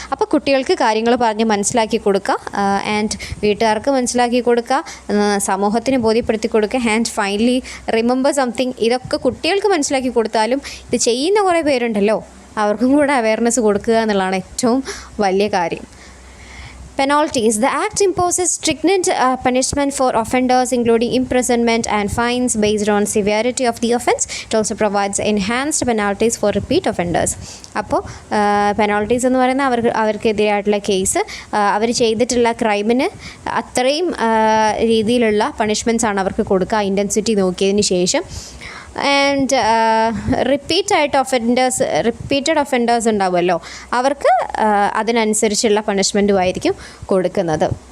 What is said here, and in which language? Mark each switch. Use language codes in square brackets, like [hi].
[ml] അപ്പോൾ കുട്ടികൾക്ക് കാര്യങ്ങൾ പറഞ്ഞ് മനസ്സിലാക്കി കൊടുക്കുക, ആൻഡ് വീട്ടുകാർക്ക് മനസ്സിലാക്കി കൊടുക്കുക, സമൂഹത്തിന് ബോധ്യപ്പെടുത്തി കൊടുക്കുക. [en] And finally remember something. [ml] ഇതൊക്കെ കുട്ടികൾക്ക് മനസ്സിലാക്കി കൊടുത്താലും ഇത് ചെയ്യുന്ന കുറേ പേരുണ്ടല്ലോ, അവർക്കും കൂടെ അവയർനെസ് കൊടുക്കുക എന്നുള്ളതാണ് ഏറ്റവും വലിയ കാര്യം. [en] Penalties. The Act imposes stringent punishment for offenders, including imprisonment and fines based on severity of the offence. It also provides enhanced penalties for repeat offenders. [ml] അപ്പോൾ പെനാൾട്ടീസ് എന്ന് പറയുന്നത് അവർക്കെതിരായിട്ടുള്ള കേസ്, അവർ ചെയ്തിട്ടുള്ള ക്രൈമിന് അത്രയും രീതിയിലുള്ള പണിഷ്മെൻറ്റ്സ് ആണ് അവർക്ക് കൊടുക്കുക, ഇൻറ്റൻസിറ്റി നോക്കിയതിന് ശേഷം. ആൻഡ് റിപ്പീറ്റഡ് ഒഫൻഡേഴ്സ് ഉണ്ടാവുമല്ലോ, അവർക്ക് അതിനനുസരിച്ചുള്ള പണിഷ്മെൻറ്റുമായിരിക്കും കൊടുക്കുന്നത്.